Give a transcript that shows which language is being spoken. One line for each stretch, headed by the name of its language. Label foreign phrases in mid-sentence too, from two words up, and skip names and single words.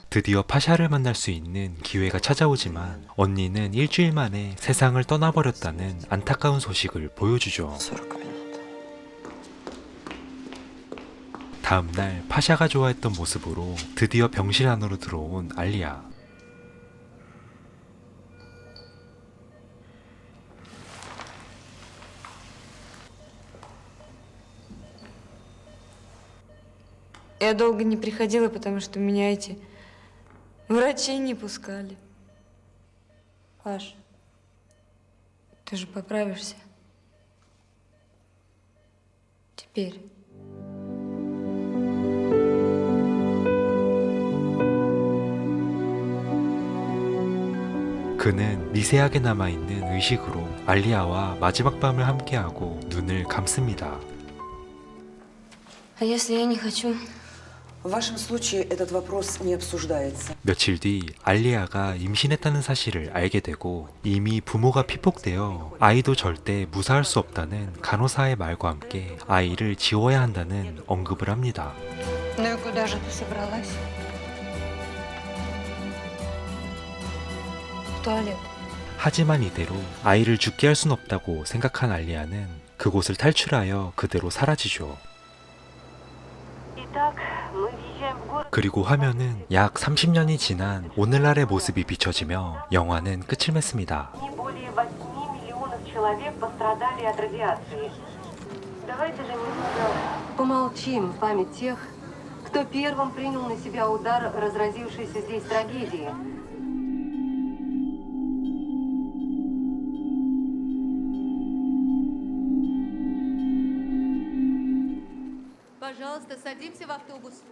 Korean: 드디어 파샤를 만날 수 있는 기회가 찾아오지만 언니는 일주일 만에 세상을 떠나버렸다는 안타까운 소식을 보여주죠.
Russian: 40 минут.
Korean: 다음날 파샤가 좋아했던 모습으로 드디어 병실 안으로 들어온 알리아.
Russian: Я долго не приходила, потому что меня эти врачи не пускали. Паш, ты же поправишься. Теперь.
Korean: 그는 미세하게 남아있는 의식으로 알리아와 마지막 밤을 함께하고 눈을 감습니다.
Russian: А если я не хочу? В вашем случае этот вопрос не обсуждается.
Korean: 며칠 뒤 알리아가 임신했다는 사실을 알게 되고 이미 부모가 피폭되어 아이도 절대 무사할 수 없다는 간호사의 말과 함께 아이를 지워야 한다는 언급을 합니다.
Russian: Ну и куда же ты собралась? В туалет.
Korean: 하지만 이대로 아이를 죽게 할 순 없다고 생각한 알리아는 그곳을 탈출하여 그대로 사라지죠. 그리고 화면은 약 30년이 지난 오늘날의 모습이 비춰지며 영화는 끝을 맺습니다.
Russian: Помолчим в память тех, кто первым принял на себя удар разразившейся здесь трагедии. Пожалуйста, садимся в автобус.